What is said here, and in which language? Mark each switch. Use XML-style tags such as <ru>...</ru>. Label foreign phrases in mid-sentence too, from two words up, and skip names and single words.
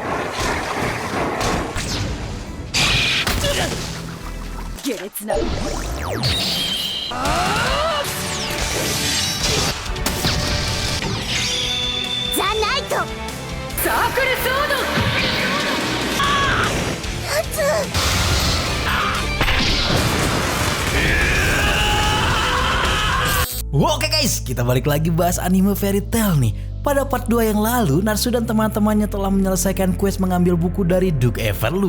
<ja>下劣な。ザ・ナイト。サークルソード。</ja> <id>Oke guys, kita balik lagi bahas anime Fairy Tail nih. Pada part 2 yang lalu, Natsu dan teman-temannya telah menyelesaikan quest mengambil buku dari Duke Everlu.</id>